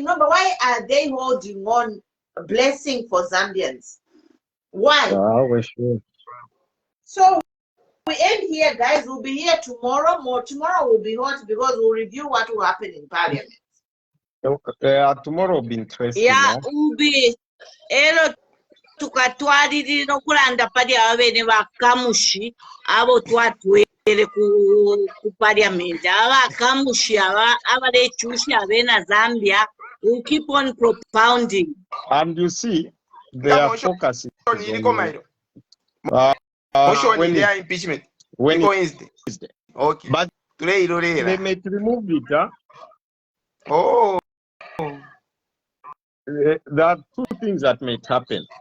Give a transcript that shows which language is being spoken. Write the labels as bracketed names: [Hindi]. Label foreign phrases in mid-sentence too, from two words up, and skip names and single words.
[English] No, but why are they holding on a blessing for Zambians? Why? So we end here, guys. We'll be here tomorrow. Tomorrow will be hot because we'll review what will happen in Parliament. Tomorrow will be interesting. Yeah, will be. [Bemba] Tukatwalirira nokulanda pali abene bakamushi abo twatwere ku parliament abakamushi abalechushi abena Zambia [English] will keep on propounding. And you see, they are focusing on when they are impeachment. When Wednesday. Okay. But today they may remove it. Oh. There are two things that may happen.